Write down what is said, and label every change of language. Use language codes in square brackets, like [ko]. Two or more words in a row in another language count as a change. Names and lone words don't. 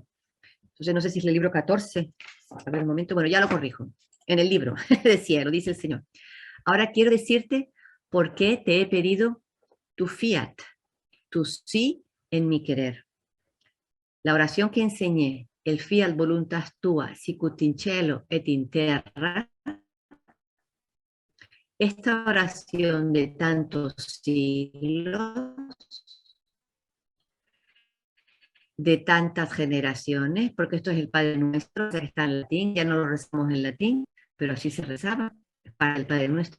[es] Entonces no sé si es el libro 14, a ver un momento, bueno, ya lo corrijo, en el libro, decía, lo dice el Señor. Ahora quiero decirte por qué te he pedido tu fiat, tu sí en mi querer. La oración que enseñé, el [la] fiat voluntas tua, sicut in cielo et in terra, [es] esta oración de tantos siglos, de tantas generaciones, porque esto es el Padre Nuestro, que está en latín, ya no lo rezamos en latín, pero así se rezaba, para el Padre Nuestro.